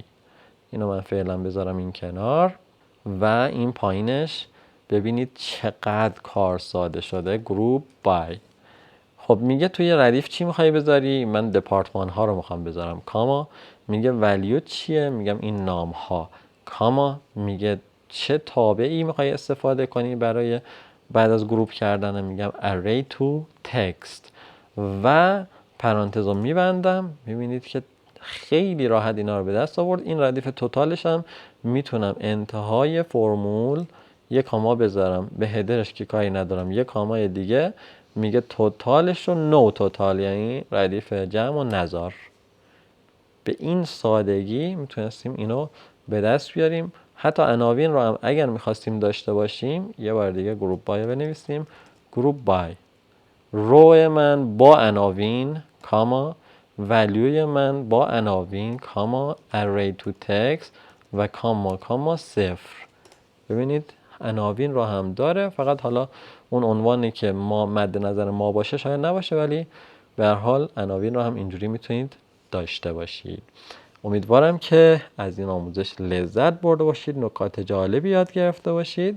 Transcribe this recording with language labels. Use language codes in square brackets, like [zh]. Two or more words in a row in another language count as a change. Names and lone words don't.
[fa] اینو من فعلا بذارم این کنار و این پایینش ببینید چقدر کار ساده شده، گروپ بای. خب میگه توی ردیف چی میخوای بذاری؟ من دپارتمان ها رو میخوام بذارم، کاما میگه ولیو چیه؟ میگم این نام ها، کاما میگه چه تابعی میخوای استفاده کنی برای بعد از گروپ کردن؟ میگم [en] array to text [fa] و پرانتز رو میبندم. میبینید که خیلی راحت اینا رو به دست آورد. این ردیف توتالش هم میتونم انتهای فرمول یک کاما بذارم، به هدرش که کاری ندارم یک کامای دیگه، میگه توتالش رو نو توتال، یعنی ردیف جمع و نزار. به این سادگی میتونستیم اینو به دست بیاریم. حتی عناوین رو هم اگر میخواستیم داشته باشیم یه بار دیگه گروپ بای بنویسیم، گروپ بای رو من با عناوین کاما ولیوی من با عناوین کاما [en] array to text [fa] و کاما صفر. ببینید عناوین رو هم داره، فقط حالا اون عنوانی که ما مد نظر ما باشه شاید نباشه، ولی به هر حال عناوین رو هم اینجوری میتونید داشته باشید. امیدوارم که از این آموزش لذت برده باشید، نکات جالبی یاد گرفته باشید.